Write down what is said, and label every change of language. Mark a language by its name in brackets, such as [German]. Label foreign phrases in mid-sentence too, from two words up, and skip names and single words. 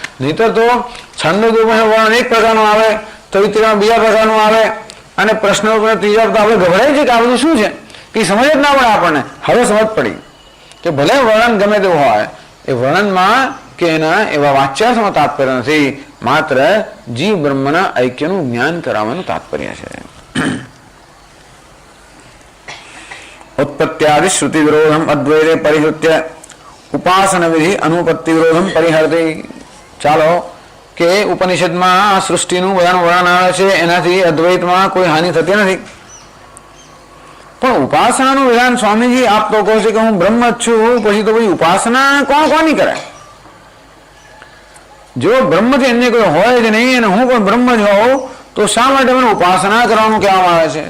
[Gujarati] નહીતર તો છંદોપનિષદનું વર્ણન એક પ્રકારનું આવે, તૈત્રીયમાં બીજા પ્રકારનું આવે, અને પ્રશ્નો ત્રીજા તો આપણે ગભરાય છે કે આ બધું શું છે, કે સમજ જ ના પડે આપણને. હવે સમજ પડી કે ભલે વર્ણન ગમે તેવું હોય, એ વર્ણનમાં કે એના એવા વાચ્યાર્થમાં તાત્પર્ય નથી, માત્ર જીવ બ્રહ્મના ઐક્યનું જ્ઞાન કરાવવાનું તાત્પર્ય છે. [Sanskrit] उत्पत्त्यादि श्रुति विरोधम अद्वैते परिहृत्य उपासन विधि अनुपत्ति विरोधम परिहरति. [Gujarati] ચાલો કે ઉપનિષદમાં આ સૃષ્ટિનું બધાનું વર્ણન આવે છે, એનાથી અદ્વૈતમાં કોઈ હાનિ થતી નથી. પણ ઉપાસનાનું વિધાન સ્વામીજી આપ તો કહો છો કે હું બ્રહ્મ જ છું, પછી તો પછી ઉપાસના કોની કરે? જો બ્રહ્મથી અન્ય કોઈ હોય જ નહીં અને હું પણ બ્રહ્મ જ હોઉં, તો શા માટે મને ઉપાસના કરવાનું કહેવામાં આવે છે?